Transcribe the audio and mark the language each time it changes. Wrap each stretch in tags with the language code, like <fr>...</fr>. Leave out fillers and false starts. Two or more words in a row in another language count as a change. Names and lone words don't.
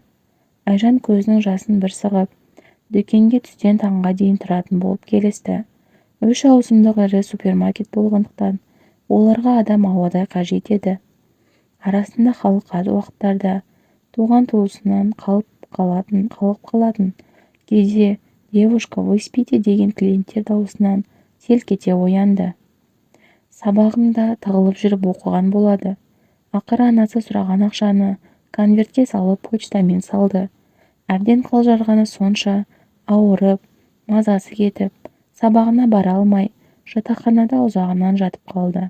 <kk>Айжан көзінің жасын бір сығып, дүкенге түстен таңға дейін тұратын болып келісті. 3 ауысымдық ірі супермаркет болғандықтан оларға адам ауадай қажет еді. Арасында халық аз уақыттарда туған-туысынан қалып қалатын.</kk> <ru>Кейде «Девушка, вы спите?»</ru> <kk>деген клиенттер дауысынан селк ете оянды. Сабағында тығылып жүріп оқыған болады. Ақыры анасы сұраған ақшаны конвертке салып почтамен салды. Әбден қалжарғаны сонша ауырып, мазасы кетіп, сабағына бара алмай, жатақханада ұзағынан жатып қалды.</kk>